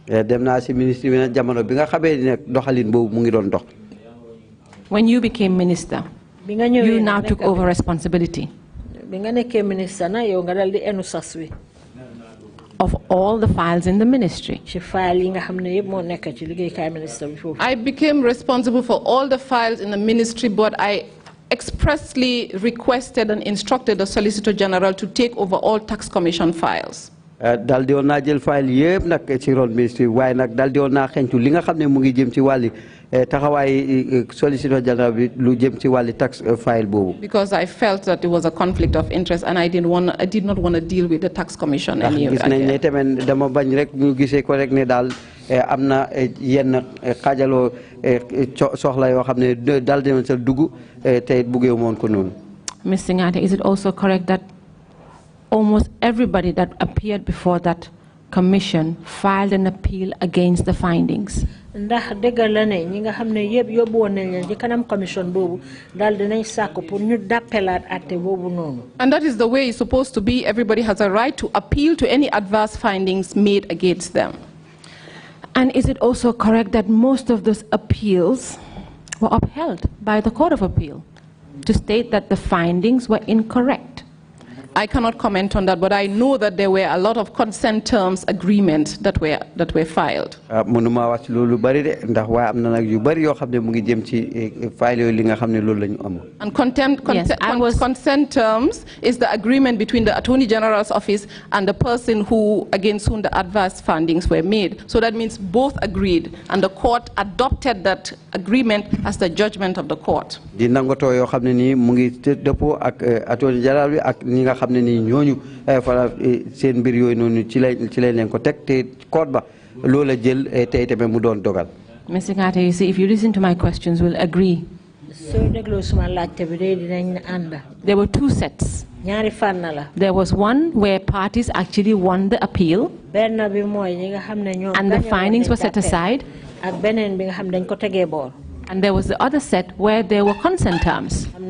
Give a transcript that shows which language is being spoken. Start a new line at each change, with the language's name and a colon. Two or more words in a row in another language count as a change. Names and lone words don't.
English: When you became minister, you now took over responsibility of all the files in the ministry. I became responsible for all the files in the ministry, but I expressly requested and instructed the Solicitor General to take over all tax commission files.
Wolof: dal di woon naa jël file yëpp nag ci ron ministre waaye nag dal di woon naa xentu li nga xam ne mu ngi jëm ci wàlli taxawaay
English: Solicitor General
Wolof: bi lu jëm ci wàlli
English: tax file
Wolof: boobu.
English: Because I felt that it was a conflict of interest and I did not want to deal with the tax commission anymore.
Wolof: gis nañ ne tamit dama bañ rek ñu gisee ko rek ne daal am na yenn xaajaloo soxla yoo xam ne dal di sa dugg te buggee woon ko noonu.
English: Ms. Singhateh, is it also correct that almost everybody that appeared before that commission filed an appeal against the findings?
Wolof: Ndax dëggal la ne ñi nga xam ne yëpp yóbbu woon nañ leen ci kanam commission boobu daal dinañ sàkku pour ñu dappelaat àtte boobu noonu.
English: And that is the way it's supposed to be. Everybody has a right to appeal to any adverse findings made against them. And is it also correct that most of those appeals were upheld by the Court of Appeal to state that the findings were incorrect? I cannot comment on that, but I know that there were a lot of consent terms agreements that were filed.
Wolof: mënuma wax ci loolu bari de ndax waaye am na nag yu bari yoo xam ne mu ngi jëm ci file yooyu li nga xam ne loolu la ñu am.
English: And consent terms is the agreement between the Attorney General's office and the person against whom the adverse findings were made. So that means both agreed, and the court adopted that agreement as the judgment of the court.
Wolof: di nangotoo yoo xam ne nii mu ngi dëppoo ak
English: Attorney General
Wolof: bi ak ñi nga xam ne nii ñooñu fara seen mbir yooyu noonu ci lañ leen ko teg te court ba loola jël tey tamit mu doon dogal.
English: Ms. Singhateh, you see, if you listen to my questions, we'll agree. There were two sets. There was one where parties actually won the appeal, and the findings were set aside. And there was the other set where there were consent terms.